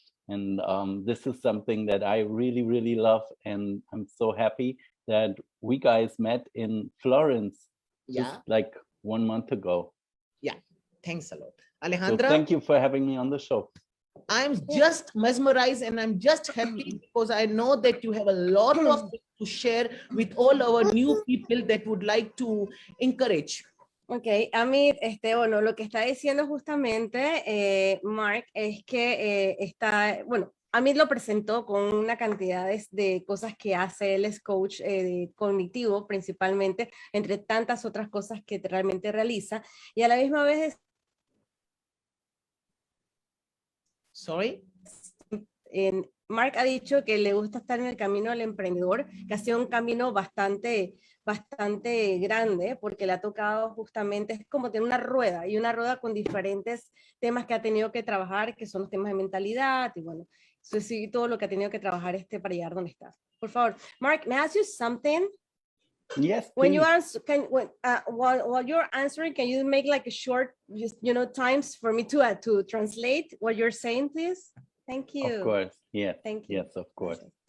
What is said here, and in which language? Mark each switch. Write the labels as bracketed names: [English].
[English] And this is something that I really, really love. And I'm so happy that we guys met in Florence just like 1 month ago. Yeah, thanks a lot. Alejandra, so thank you for having me on the show. I'm just mesmerized and I'm just happy because I know that you have a lot of things to share with all our new people that would like to encourage. [Spanish] Ok, Amit, bueno, lo que está diciendo justamente Marc es que Amit lo presentó con una cantidad de cosas que hace. Él es coach cognitivo principalmente, entre tantas otras cosas que realmente realiza, y a la misma vez Marc ha dicho que le gusta estar en el camino del emprendedor, que ha sido un camino bastante grande, porque le ha tocado justamente, es como tener una rueda, y una rueda con diferentes temas que ha tenido que trabajar, que son los temas de mentalidad, y bueno, eso sí, todo lo que ha tenido que trabajar para llegar donde estás. Por favor, [English] Marc, may I ask you something? Yes, when please. you are while you're answering, can you make like a short, just times for me to translate what you're saying, please? Thank you. Of course, yes. Thank you. Yes, of course.